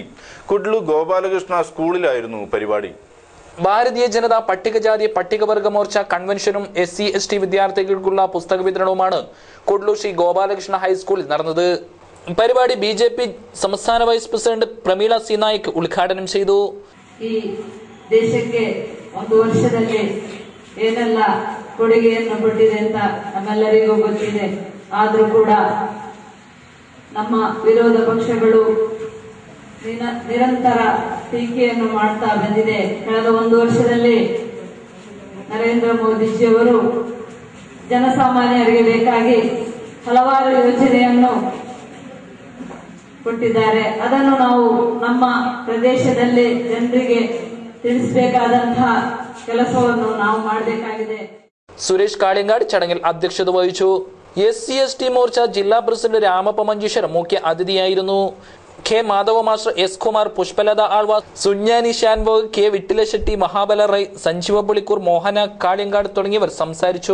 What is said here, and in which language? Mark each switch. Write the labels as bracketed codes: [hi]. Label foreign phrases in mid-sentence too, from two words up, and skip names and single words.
[ml] കുഡ്ലു ഗോപാലകൃഷ്ണ സ്കൂളിലായിരുന്നു പരിപാടി. ഭാരതീയ ജനതാ പട്ടികജാതി പട്ടികവർഗ മോർച്ച കൺവെൻഷനും SC/ST വിദ്യാർത്ഥികൾക്കുള്ള പുസ്തക വിതരണവുമാണ് കുഡ്ലു ശ്രീ ഗോപാലകൃഷ്ണ ഹൈസ്കൂളിൽ നടന്നത്. പരിപാടി BJP സംസ്ഥാന വൈസ് പ്രസിഡന്റ് പ്രമീള C നായിക് ഉദ്ഘാടനം ചെയ്തു. [kn] ಈ ದೇಶಕ್ಕೆ ಒಂದು ವರ್ಷದಲ್ಲಿ ಏನೆಲ್ಲ ಕೊಡುಗೆಯನ್ನು ಕೊಟ್ಟಿದೆ ಅಂತ ನಮ್ಮೆಲ್ಲರಿಗೂ ಗೊತ್ತಿದೆ. ಆದರೂ ಕೂಡ ನಮ್ಮ ವಿರೋಧ ಪಕ್ಷಗಳು ನಿರಂತರ ಟೀಕೆಯನ್ನು ಮಾಡ್ತಾ ಬಂದಿದೆ. ಕಳೆದ ಒಂದು ವರ್ಷದಲ್ಲಿ ನರೇಂದ್ರ ಮೋದಿಜಿಯವರು ಜನಸಾಮಾನ್ಯರಿಗೆ ಬೇಕಾಗಿ ಹಲವಾರು ಯೋಜನೆಯನ್ನು ಕೊಟ್ಟಿದ್ದಾರೆ. ಅದನ್ನು ನಾವು ನಮ್ಮ ಪ್ರದೇಶದಲ್ಲಿ ಜನರಿಗೆ ತಿಳಿಸಬೇಕಾದಂತಹ ಕೆಲಸವನ್ನು ನಾವು ಮಾಡಬೇಕಾಗಿದೆ. [ml] സുരേഷ് കാളിയങ്കാട് ചടങ്ങിൽ അധ്യക്ഷത വഹിച്ചു. SC/ST മോർച്ച ജില്ലാ പ്രസിഡന്റ് രാമപ്പ മഞ്ചേശ്വരം മുഖ്യ അതിഥിയായിരുന്നു. K മാധവ മാസ്റ്റർ, S കുമാർ, പുഷ്പലത ആൾവാസ്, സുഞ്ഞാനി ഷാൻവോഗ്, K വിട്ടിലശെട്ടി, മഹാബല റൈ, സഞ്ജീവ പുളിക്കൂർ, മോഹന കാളിയങ്കാട് തുടങ്ങിയവർ സംസാരിച്ചു.